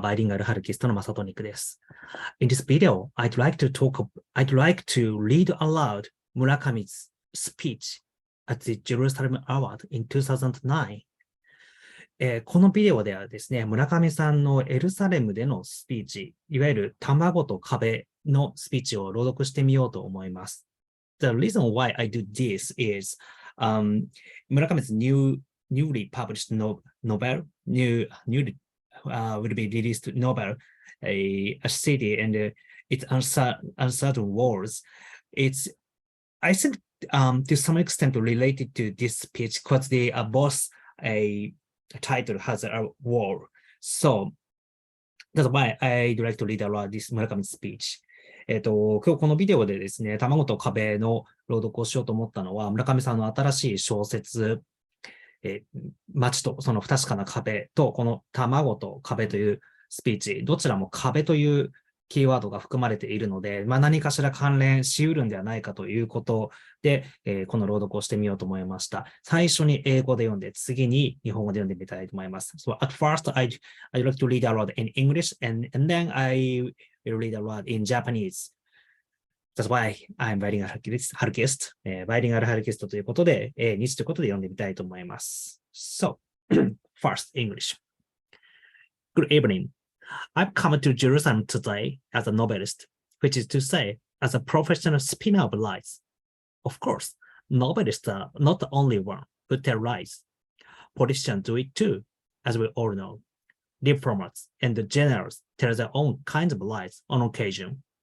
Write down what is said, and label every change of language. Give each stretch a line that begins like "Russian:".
Japanese: バイリンガルハルキストのマサトニックです。
English: In this video, I'd like to read aloud Murakami's speech at the Jerusalem Award in 2009.
Japanese: このビデオではですね、村上さんのエルサレムでのスピーチ、いわゆる卵と壁のスピーチを朗読してみようと思います。
English: The reason why I do this is Murakami's newly published novel, newly will be released novel, a city and its uncertain worlds. It's, I think, to some extent related to this speech because they are both a title has a war. So that's why I'd like to read aloud this Murakami speech.
Japanese: 今日このビデオでですね、卵と壁の朗読をしようと思ったのは、村上さんの新しい小説、街とその不確かな壁と、この卵と壁というスピーチ、どちらも壁というキーワードが含まれているので、何かしら関連しうるんではないかということで、この朗読をしてみようと思いました。最初に英語で読んで、次に日本語で読んでみたいと思います。
English: So at first, I'd like to read aloud in English, and then I will read aloud in Japanese. That's why I'm bilingual Harkist.
Japanese: バイリンガルハルキストということで、日ということで読んでみたいと思います。
English: So, first, English. Good evening. I've come to Jerusalem today as a novelist, which is to say, as a professional spinner of lies. Of course, novelists are not the only one who tell lies. Politicians do it too, as we all know. Diplomats and generals tell their own kinds of lies on occasion.